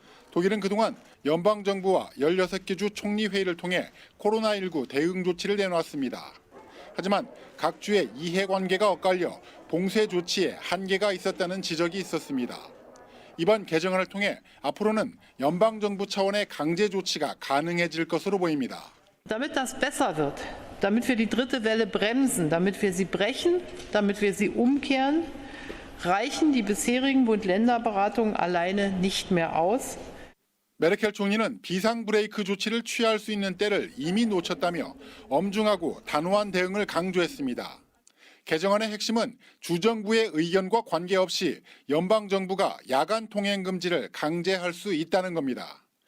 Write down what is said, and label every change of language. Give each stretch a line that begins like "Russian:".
Korean: 독일은 그동안 연방정부와 16개 주 총리회의를 통해 코로나19 대응 조치를 내놨습니다. 하지만 각 주의 이해관계가 엇갈려 봉쇄 조치에 한계가 있었다는 지적이 있었습니다. 이번 개정안을 통해 앞으로는 연방정부 차원의 강제 조치가 가능해질 것으로 보입니다.
German: Damit das besser wird, damit wir die dritte Welle bremsen, damit wir sie brechen, damit wir sie umkehren, reichen die bisherigen Bund-Länder-Beratungen alleine nicht mehr aus.
Korean: 메르켈 총리는 비상 브레이크 조치를 취할 수 있는 때를 이미 놓쳤다며 엄중하고 단호한 대응을 강조했습니다. 개정안의 핵심은 주정부의 의견과 관계없이 연방정부가 야간 통행 금지를 강제할 수 있다는 겁니다.